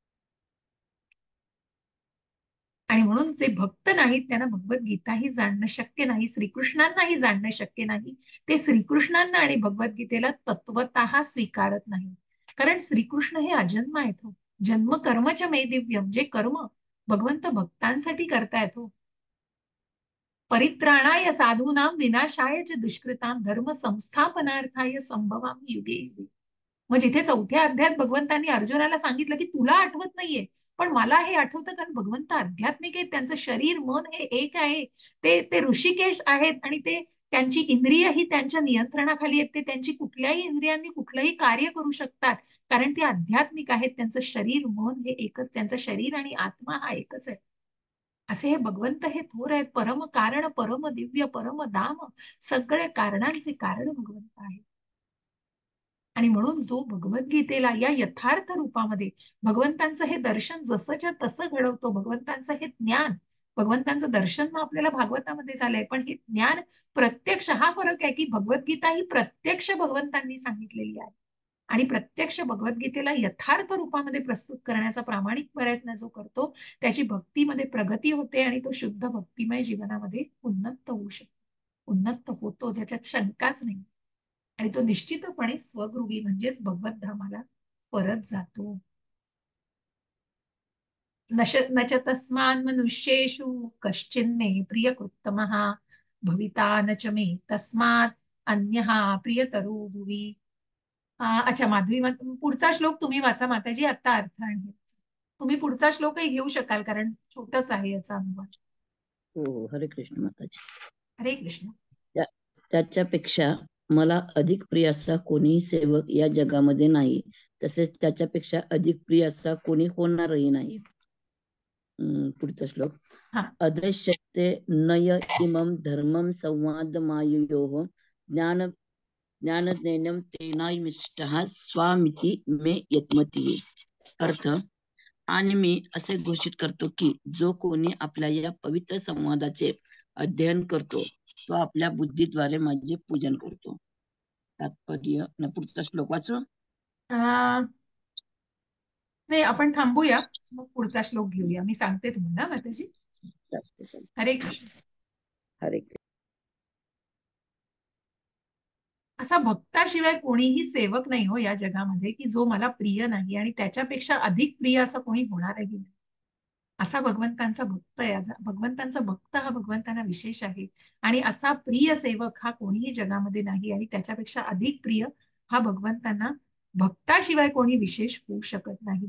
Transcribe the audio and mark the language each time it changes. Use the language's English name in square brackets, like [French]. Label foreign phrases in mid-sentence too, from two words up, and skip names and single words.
[Marathi] आणि म्हणून जे भक्त नाहीत त्यांना भगवद्गीताही जाणणं शक्य नाही, श्रीकृष्णांनाही जाणणं शक्य नाही. ते श्रीकृष्णांना आणि भगवद्गीतेला तत्वतः स्वीकारत नाही. कारण श्रीकृष्ण हे अजन्म आहेत हो. [Sanskrit] जन्म कर्मच मे दिव्यम, [Marathi] जे कर्म भगवंत भक्तांसाठी करतायत हो. [Sanskrit] परित्राणाय साधूनाम विनाशाय च दुष्कृताम धर्म संस्थापनार्थाय संभवामी युगे युगे. [Marathi] मग जिथे 4थ्या अध्यायात भगवंतांनी अर्जुनाला सांगितलं की तुला आठवत नाहीये पण मला हे आठवतं, कारण भगवंत आध्यात्मिक आहेत, त्यांचं शरीर मन हे एक आहे. ते ते ऋषिकेश आहेत आणि ते त्यांची इंद्रिय ही त्यांच्या नियंत्रणाखाली आहेत. ते त्यांची कुठल्याही इंद्रियांनी कुठलंही कार्य करू शकतात, कारण ते आध्यात्मिक आहेत. त्यांचं शरीर मन हे एकच, त्यांचं शरीर आणि आत्मा हा एकच आहे. असे हे भगवंत हे थोर आहेत. परम कारण, परम दिव्य, परम धाम, सगळे कारणांचे कारण भगवंत आहे. आणि म्हणून जो भगवद्गीतेला या यथार्थ रूपामध्ये भगवंतांचं हे दर्शन जसंच्या तसं घडवतो, भगवंतांचं हे ज्ञान, भगवंतांचं दर्शन मग आपल्याला भागवतामध्ये झालंय, पण हे ज्ञान प्रत्यक्ष, हा फरक आहे की भगवद्गीता ही प्रत्यक्ष भगवंतांनी सांगितलेली आहे आणि प्रत्यक्ष भगवद्गीतेला यथार्थ रूपामध्ये प्रस्तुत करण्याचा प्रामाणिक प्रयत्न जो करतो त्याची भक्तीमध्ये प्रगती होते आणि तो शुद्ध भक्तिमय जीवनामध्ये उन्नत होऊ शकतो, उन्नत होतो, ज्याच्यात शंकाच नाही. आणि तो निश्चितपणे स्वगृही म्हणजेच भगवत धामाला परत जातो. [Sanskrit] न च तस्मान् मनुष्येषु कश्चिन्मे प्रियकृत्तमः भविता न च मे तस्मात् अन्यः प्रियतरो भुवि. [Marathi] अच्छा माधुरी, पुढचा श्लोक तुम्ही वाचा माताजी, आता अर्थ आणि तुम्ही पुढचा श्लोकही घेऊ शकाल कारण छोटच आहे याचा अनुवाद. हो, हरे कृष्ण माताजी. हरे कृष्ण. त्याच्यापेक्षा मला अधिक प्रिय असा कोणीही सेवक या जगामध्ये नाही, तसेच त्याच्यापेक्षा अधिक प्रिय असा कोणी होणारही नाही. पुढचा श्लोक. [Sanskrit] अदृश्यते नय इमं धर्मं संवाद मायुयोः ज्ञानज्ञेयं तेनायमिष्टः स्वामिति मे यत्मति. [Marathi] अर्थ, आणि मी असे घोषित करतो की जो कोणी आपल्या या पवित्र संवादाचे अध्ययन करतो तो आपल्या बुद्धीद्वारे माझे पूजन करतो. तात्पर्य. पुढचा श्लोक वाचू. नाही, आपण थांबूया, मग पुढचा श्लोक घेऊया. मी सांगते तुम्हाला माताजी. हरे कृष्ण. हरे कृष्ण. असा भक्ताशिवाय कोणीही सेवक नाही हो या जगामध्ये की जो मला प्रिय नाही, आणि त्याच्यापेक्षा अधिक प्रिय असं कोणी होणारही नाही. असा भगवंतांचा भक्त आहे. भगवंतांचा भक्त हा भगवंतांना विशेष आहे, आणि असा प्रिय सेवक हा कोणीही जगामध्ये नाही, आणि त्याच्यापेक्षा अधिक प्रिय हा भगवंतांना भक्ताशिवाय कोणी विशेष होऊ शकत नाही.